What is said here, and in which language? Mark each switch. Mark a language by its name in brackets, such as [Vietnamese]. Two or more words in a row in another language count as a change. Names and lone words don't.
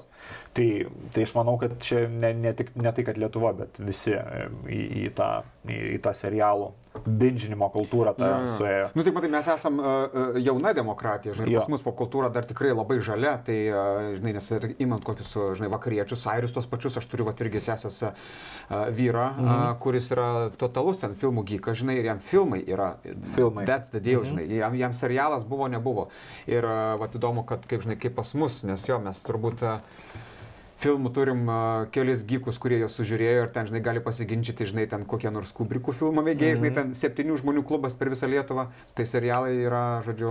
[Lithuanian] Tai aš manau, kad čia ne tai, kad Lietuva, bet visi į tą serialų binžinimo kultūrą suėjo. Taip, matai, mes esam jauna demokratija, žinai, pas mus popkultūra dar tikrai labai žalia, tai, žinai, nes imant kokius, žinai, vakariečius, airius tos pačius, aš turiu irgi sesės vyrą, kuris yra totalus ten filmų geekas, žinai, ir jam filmai yra, [English] that's the deal, [Lithuanian] žinai, jam serialas buvo, nebuvo. Ir įdomu, kaip, žinai, kaip pas mus, nes mes turbūt filmų turim kelis geekus, kurie jos sužiūrėjo ir ten, žinai, gali pasiginčyti, žinai, ten kokie nors Kubrickų filmų mėgėjai, žinai, ten 7 žmonių klubas per visą Lietuvą, tai serialai yra, žodžiu...